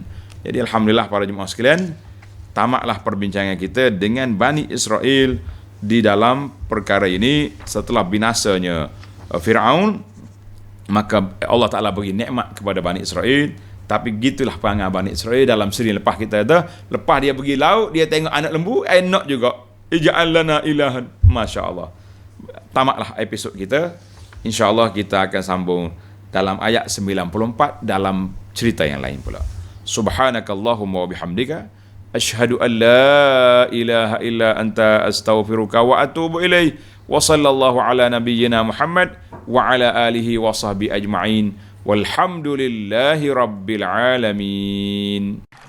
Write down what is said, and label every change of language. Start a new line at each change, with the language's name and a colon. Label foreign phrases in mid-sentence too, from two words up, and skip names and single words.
Malay: Jadi alhamdulillah para jemaah sekalian, tamatlah perbincangan kita dengan Bani Israel di dalam perkara ini. Setelah binasanya Fir'aun, maka Allah Ta'ala beri nikmat kepada Bani Israel, Tapi gitulah perangai Bani Israel dalam seri lepas kita tu. Lepas dia pergi laut, dia tengok anak lembu, enak juga.
Arabic: اجعل لنا إلها. ما شاء الله.
Malay: Tamatlah episod kita. InsyaAllah kita akan sambung dalam ayat 94 dalam cerita yang lain pula.
Arabic: سبحانك اللهم وبحمدك أشهد أن لا إله إلا أنت أستغفرك وأتوب إليك. وصلى الله على نبينا محمد وعلى آله وصحبه أجمعين. والحمد لله رب العالمين.